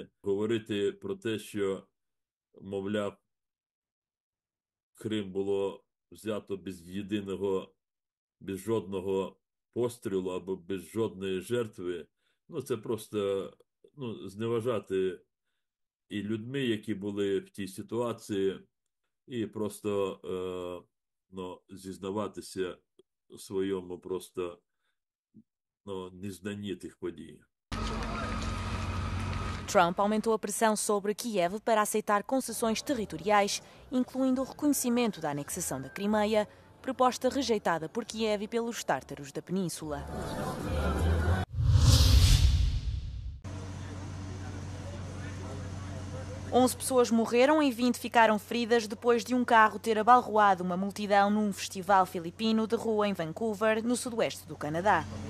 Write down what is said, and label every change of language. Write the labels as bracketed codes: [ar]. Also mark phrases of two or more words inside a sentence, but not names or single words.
[uk] Говорити про те, що, мовляв, Крим було взято без жодного пострілу або без жодної жертви, ну це просто зневажати і людьми, які були в тій ситуації, і просто зізнаватися у своєму просто незнанні тих подій. [pt] Trump aumentou a pressão sobre Kiev para aceitar concessões territoriais, incluindo o reconhecimento da anexação da Crimeia, proposta rejeitada por Kiev e pelos tártaros da península. Onze pessoas morreram e 20 ficaram feridas depois de um carro ter abalroado uma multidão num festival filipino de rua em Vancouver, no sudoeste do Canadá.